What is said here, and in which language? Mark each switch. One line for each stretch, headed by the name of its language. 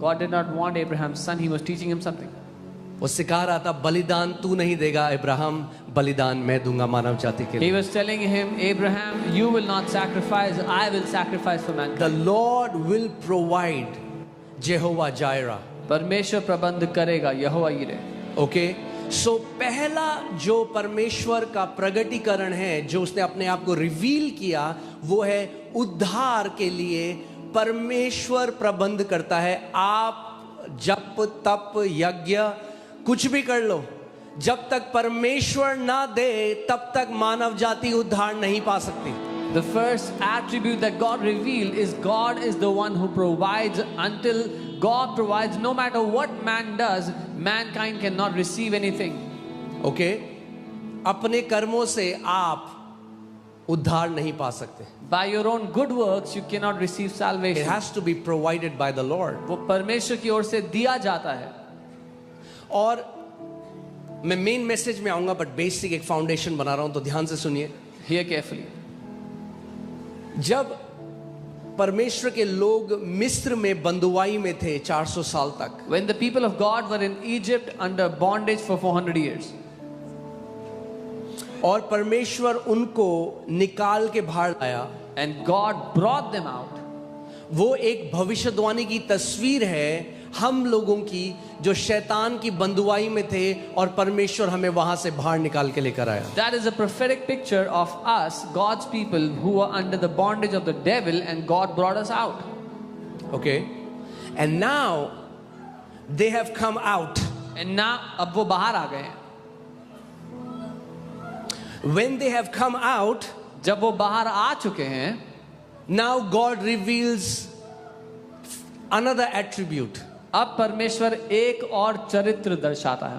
English: God did not want Abraham's son. He was teaching him something.
Hindi: वो सिखा रहा था, बलिदान तू नहीं देगा इब्राहिम, बलिदान मैं दूंगा मानव जाति के लिए.
English: He was telling him, Abraham, you will not sacrifice, I will sacrifice for mankind. The Lord will provide. Jehovah Jireh.
Hindi: परमेश्वर प्रबंध करेगा. यहोवा यिरे. ओके, सो पहला जो परमेश्वर का प्रगटीकरण है, जो उसने अपने आप को रिवील किया, वो है उद्धार के लिए परमेश्वर प्रबंध करता है. आप जप तप यज्ञ कुछ भी कर लो, जब तक परमेश्वर ना दे तब तक मानव जाति उद्धार नहीं पा सकती.
English: The first attribute that God revealed is God is the one who provides. Until God provides, no matter what man does, mankind cannot receive anything.
Hindi: Okay, अपने कर्मों से आप उद्धार नहीं पा सकते.
English: By your own good works, you cannot receive It salvation. has to be provided by the Lord.
Hindi: वो परमेश्वर की ओर से दिया जाता है. और मैं मेन मैसेज में आऊंगा, बट बेसिक एक फाउंडेशन बना रहा हूं, तो ध्यान से सुनिए.
English: Hear carefully.
Hindi: जब परमेश्वर के लोग मिस्र में बंदुआई में थे 400 साल तक,
English: When the people of God were in Egypt under bondage for 400 years,
Hindi: और परमेश्वर उनको निकाल के बाहर लाया,
English: and God brought them out,
Hindi: वो एक भविष्यवाणी की तस्वीर है हम लोगों की, जो शैतान की बंदुआई में थे और परमेश्वर हमें वहां से बाहर निकाल के लेकर आया.
English: that is a prophetic picture of us, God's people, who were under the bondage of the devil, and God brought us out. Okay, and now they have come out. And now
Hindi: अब वो बाहर आ गए हैं.
English: When they have come out,
Hindi: जब वो बाहर आ चुके हैं,
English: now God reveals another attribute.
Hindi: अब परमेश्वर एक और चरित्र दर्शाता है.